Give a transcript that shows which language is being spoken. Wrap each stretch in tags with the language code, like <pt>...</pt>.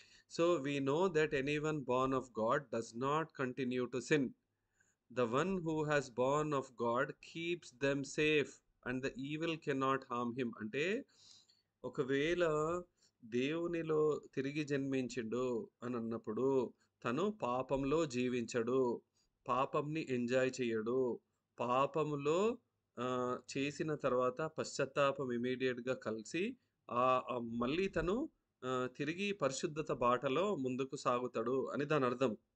<en>So, we know that anyone born of God does not continue to sin. The one who has born of God keeps them safe and the evil cannot harm him.</en> <te>అంటే ఒకవేళ దేవునిలో తిరిగి జన్మించిండు అని అన్నప్పుడు తను పాపంలో జీవించడు. పాపంని enjoy చేయడు. పాపములో చేసిన తర్వాత పశ్చాత్తాపం ఇమ్మీడియేట్‌గా కలిసి మళ్ళీ తను తిరిగి పరిశుద్ధత బాటలో ముందుకు సాగుతాడు అని దానర్థం.</te>